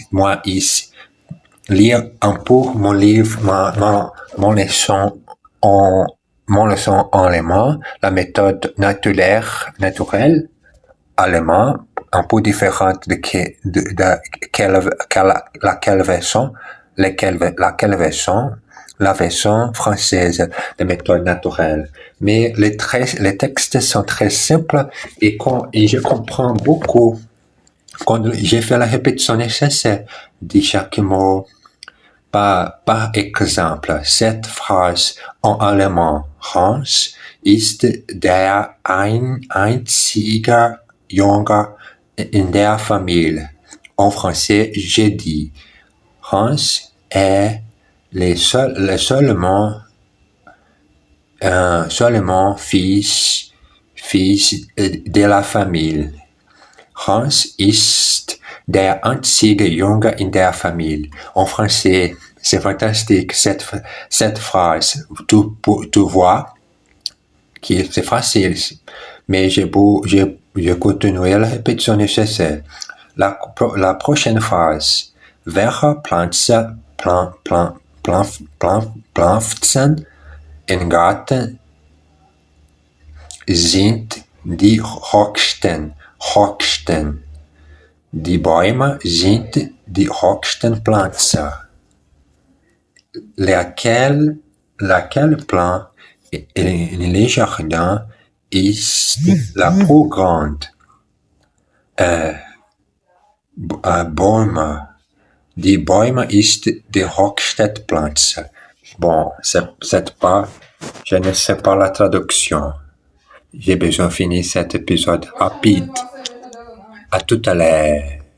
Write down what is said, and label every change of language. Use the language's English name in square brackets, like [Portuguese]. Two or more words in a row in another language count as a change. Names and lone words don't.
[French] Moi, je lire un peu mon livre, mon leçon en allemand, la méthode naturelle allemand, un peu différente de laquelle version, la version française de méthode naturelle. Mais les textes sont très simples et je comprends beaucoup quand j'ai fait la répétition nécessaire de chaque mot. Par exemple, cette phrase en allemand, [German] Hans ist der einzige Junge in der Familie. [French] En français, j'ai dit, Hans est seulement fils de la famille. [German] Hans ist der einzige Junge in der Familie. [French] En français, c'est fantastique cette phrase. Tu vois que c'est facile, mais j'ai continué la répétition nécessaire. La prochaine phrase. [German] Welche Pflanzen im Garten sind die höchsten? Die Bäume sind die höchsten Pflanzen. [French] Laquelle plante in le jardin ist la plus grande? [German] Bäume. Die Bäume ist die höchste Pflanze. [French] Bon, je ne sais pas la traduction. J'ai besoin de finir cet épisode rapide. À tout à l'heure.